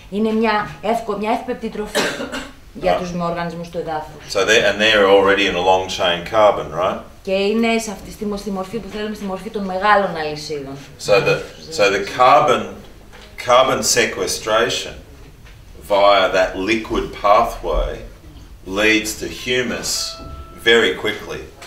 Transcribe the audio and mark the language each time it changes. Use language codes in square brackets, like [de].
[el] Είναι μια εύπεπτη τροφή για τους οργανισμούς του εδάφους. [en] So they're already in a long chain carbon, right? [el] Και είναι στη μορφή που θέλουμε, στη μορφή των μεγάλων αλυσίδων. [en] So the carbon sequestration via that liquid pathway leads to humus very quickly.